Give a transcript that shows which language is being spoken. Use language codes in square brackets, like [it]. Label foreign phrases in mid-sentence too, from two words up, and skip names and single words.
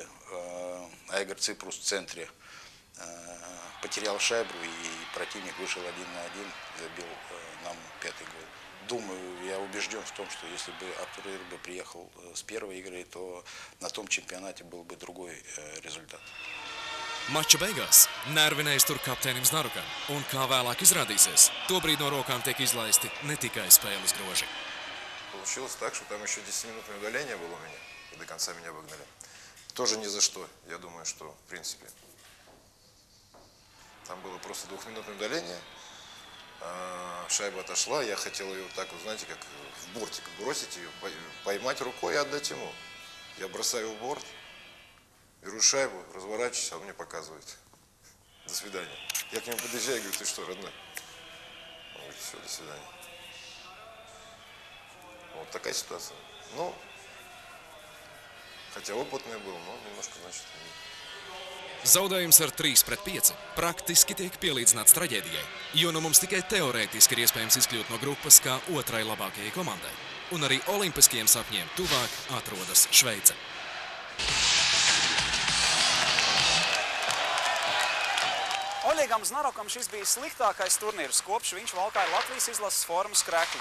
[ru] Айгор Ципрус в центре потерял шайбу, и противник вышел 1-1, забил нам пятый гол. Думаю, я убежден в том, что если бы Артур Ирбе приехал с первой игры, то на том чемпионате был бы другой результат. [lv] Mača beigās nervi neiztur kapteinim Znarukam, un kā vēlāk izrādīsies, tobrīd no rokām tiek izlaisti ne tikai spēles groži. [ru] Получилось так, что там еще 10-минутное удаление было у меня, и до конца меня обогнали. Тоже ни за что. Я думаю, что, в принципе, там было просто 2-минутное удаление. Шайба отошла, я хотел ее так, вот, знаете, как в бортик бросить ее, поймать рукой и отдать ему. Я бросаю в борт, беру шайбу, разворачиваюсь, а он мне показывает. До свидания. Я к нему подъезжаю и говорю, ты что, родной? Он говорит, все, до свидания. Вот такая ситуация. Ну, хотя опытный был, но немножко, значит... [lv] Zaudējums ar 3-5 praktiski tiek pielīdzināts traģēdijai, jo nu mums tikai teorētiski ir iespējams izkļūt no grupas kā otrai labākajai komandai. Un arī olimpiskajiem sapņiem tuvāk atrodas Šveice. Oļegam Znarokam šis bija sliktākais turnīrs, kopš viņš valkāja Latvijas izlases formas kreklu.